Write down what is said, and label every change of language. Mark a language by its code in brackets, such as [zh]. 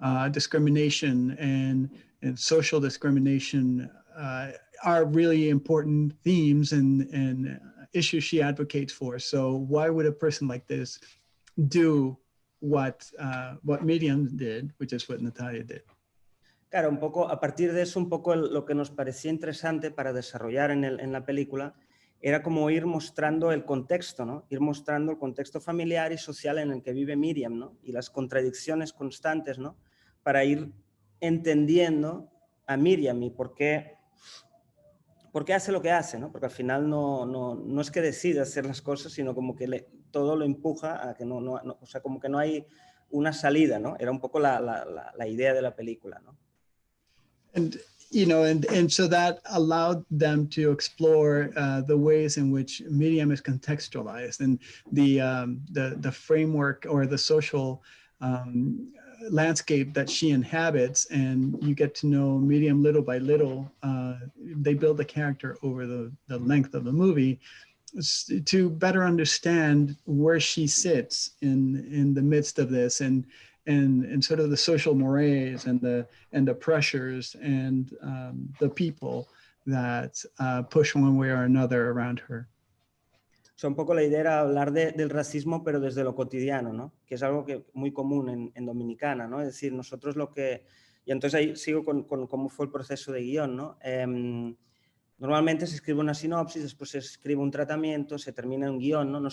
[en] discrimination and social discrimination are really important themes and issues she advocates for. So why would a person like this do what Miriam did, which is what Natalia did? [es] Claro, un poco, a partir de eso, un poco lo que nos parecía interesante para desarrollar en la película era como ir mostrando el contexto, ¿no? Ir mostrando el contexto familiar y social en el que vive Miriam, ¿no? Y las contradicciones constantes, ¿no? Para ir entendiendo a Miriam y por qué hace lo que hace, ¿no? Porque al final no es que decida hacer las cosas, sino como que todo lo empuja a que o sea, como que no hay una salida, ¿no? Era un poco la idea de la película, ¿no? [en] And and so that allowed them to explore the ways in which Miriam is contextualized and the framework or the social landscape that she inhabits, and you get to know Miriam little by little. They build the character over the length of the movie to better understand where she sits in the midst of this and sort of the social mores and the pressures and the people that push one way or another around her. [es] O sea, un poco la idea era hablar del racismo, pero desde lo cotidiano, ¿no? Que es algo que muy común en Dominicana, ¿no? Es decir, nosotros y entonces ahí sigo con cómo fue el proceso de guión, ¿no? Normalmente se escribe una sinopsis, después se escribe un tratamiento, se termina un guión, ¿no?